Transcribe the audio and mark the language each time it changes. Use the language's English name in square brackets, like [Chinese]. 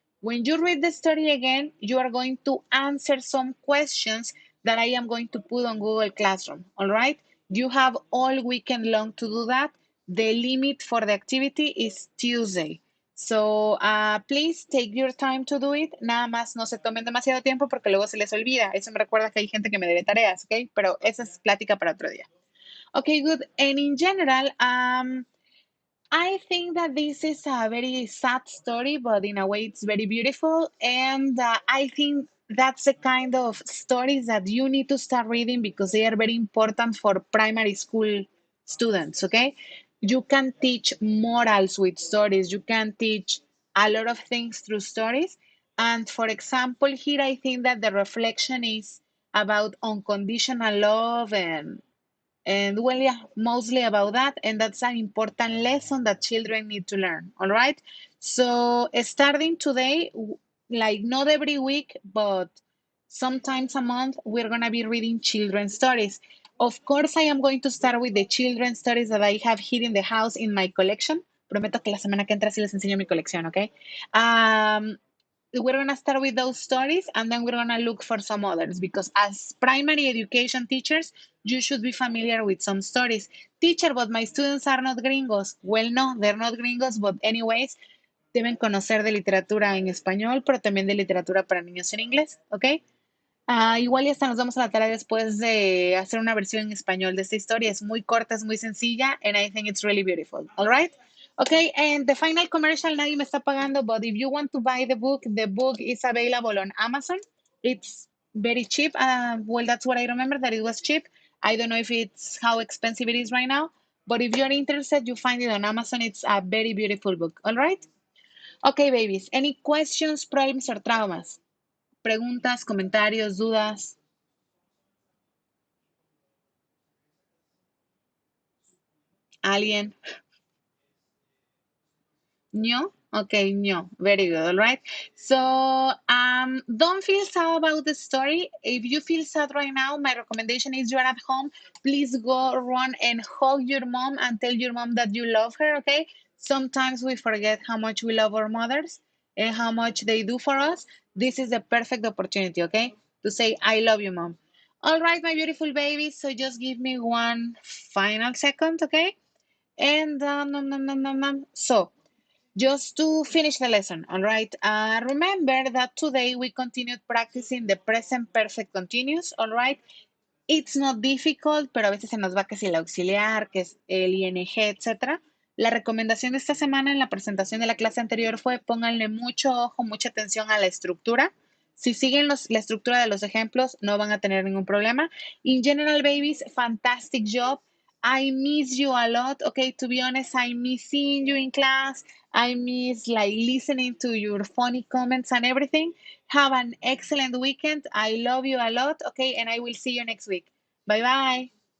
[English] When you read the story again, you are going to answer some questions that I am going to put on Google Classroom. All right? You have all weekend long to do that. The limit for the activity is Tuesday. So please take your time to do it. [Spanish] Nada más no se tomen demasiado tiempo porque luego se les olvida. Eso me recuerda que hay gente que me debe tareas, ¿ok? Pero esa es plática para otro día. [English] Okay, good. And in general, I think that this is a very sad story, but in a way, it's very beautiful. And I think that's the kind of stories that you need to start reading because they are very important for primary school students. Okay, you can teach morals with stories, you can teach a lot of things through stories. And for example, here I think that the reflection is about unconditional love and well, yeah, mostly about that. And that's an important lesson that children need to learn. All right. So starting today, like not every week, but sometimes a month, we're going to be reading children's stories. Of course, I am going to start with the children's stories that I have here in the house in my collection. [Spanish] Prometo que la semana que entra sí les enseño mi colección, okay? [English] We're going to start with those stories and then we're going to look for some others because as primary education teachers, you should be familiar with some stories. Teacher, but my students are not gringos. Well, no, they're not gringos, but anyways, [Spanish] deben conocer de literatura en español, pero también de literatura para niños en inglés, ¿ok? Igual y hasta nos damos a la tarea después de hacer una versión en español de esta historia. Es muy corta, es muy sencilla, [English] and I think it's really beautiful. All right? Okay, and the final commercial, [Spanish] nadie me está pagando, [English] but if you want to buy the book is available on Amazon. It's very cheap. Well, that's what I remember, that it was cheap. I don't know if it's how expensive it is right now, but if you're interested, you find it on Amazon. It's a very beautiful book. All right? Okay, babies. Any questions, problems, or traumas? [Spanish] Preguntas, comentarios, dudas. ¿Alguien? [English] No? Okay, no. Very good. All right. So don't feel sad about the story. If you feel sad right now, my recommendation is you're at home. Please go run and hug your mom and tell your mom that you love her. Okay. Sometimes we forget how much we love our mothers and how much they do for us. This is the perfect opportunity, okay? To say, I love you, mom. All right, my beautiful babies. So just give me one final second, okay? And so just to finish the lesson, all right? Remember that today we continued practicing the present perfect continuous, all right? It's not difficult, [Spanish] pero a veces se nos va que si el auxiliar, que es el ing, etcétera. La recomendación de esta semana en la presentación de la clase anterior fue pónganle mucho ojo, mucha atención a la estructura. Si siguen la estructura de los ejemplos, no van a tener ningún problema. [English] In general, babies, fantastic job. I miss you a lot. Okay, to be honest, I miss seeing you in class. I miss like listening to your funny comments and everything. Have an excellent weekend. I love you a lot. Okay, and I will see you next week. Bye bye.